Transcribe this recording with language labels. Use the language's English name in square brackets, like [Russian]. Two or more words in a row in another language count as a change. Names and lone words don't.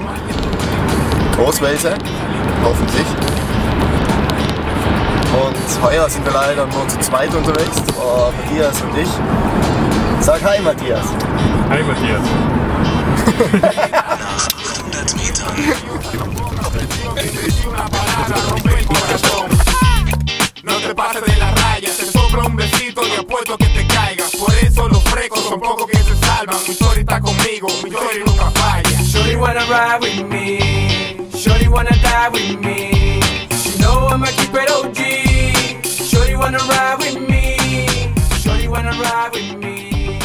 [German] Großwelse, hoffentlich. Und heuer sind wir leider nur zu zweit unterwegs, Matthias und ich. Sag hi Matthias. [English] Hi Matthias. [German] Nach 100 Metern. [Spanish] No te pases de la raya, te sobra un besito y apuesto que te caigas. Por eso los frecos son pocos que se salvan. Mi shorty está conmigo, mi shorty nunca falla. [English] Shorty wanna ride with me. Shorty wanna die with me. She know I'ma keep it OG. Shorty wanna ride with me. Shorty wanna ride with me.